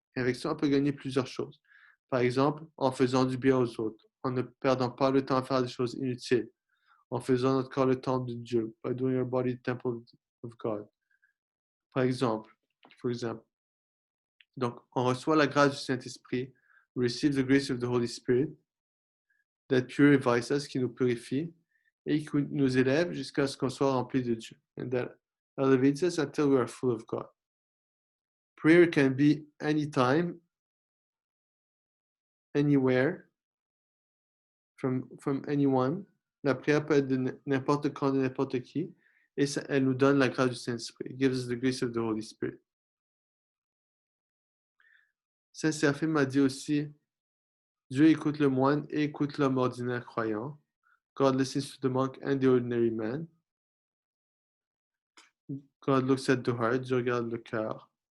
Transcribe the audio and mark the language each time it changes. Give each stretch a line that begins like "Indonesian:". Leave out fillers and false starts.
French: Et avec ça, on peut gagner plusieurs choses. Par exemple, en faisant du bien aux autres, en ne perdant pas le temps à faire des choses inutiles, en faisant notre corps le temple de Dieu,
English: by doing our body the temple of God.
French: Par exemple, donc, on reçoit la grâce du Saint-Esprit,
English: receive the grace of the Holy Spirit, that purifies us,
French: qui nous purifie, et qui nous élève jusqu'à ce qu'on soit rempli de Dieu.
English: And that elevates us until we are full of God. Prayer can be anytime, anywhere, from anyone.
French: La prière peut être de n'importe quand, de n'importe qui, et elle nous donne la grâce du Saint-Esprit.
English: It gives us the grace of the Holy Spirit.
French: Saint Séraphim m'a dit aussi, Dieu écoute le moine et écoute l'homme ordinaire croyant.
English: God listens to the monk and the ordinary man. God looks at the heart.
French: Dieu regarde le cœur.